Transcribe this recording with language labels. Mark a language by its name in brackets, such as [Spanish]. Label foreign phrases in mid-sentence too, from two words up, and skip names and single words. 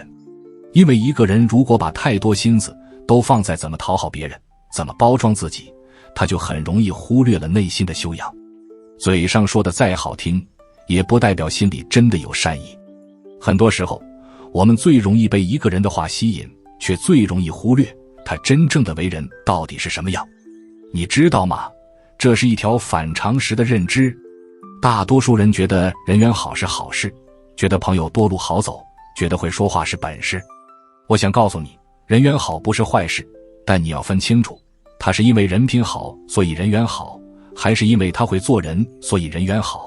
[Chinese] 因為一個人如果把太多心思都放在怎麼討好別人，怎麼包裝自己，他就很容易忽略了內心的修養。嘴上說的再好聽，也不代表心裡真的有善意。很多时候，我們最容易被一個人的話吸引，卻最容易忽略他真正的為人到底是什麼樣。你知道嗎？這是一條反常識的認知。大多數人覺得人緣好是好事，覺得朋友多路好走，覺得會說話是本事。我想告訴你，人緣好不是壞事，但你要分清楚，他是因為人品好所以人缘好，還是因為他會做人所以人缘好。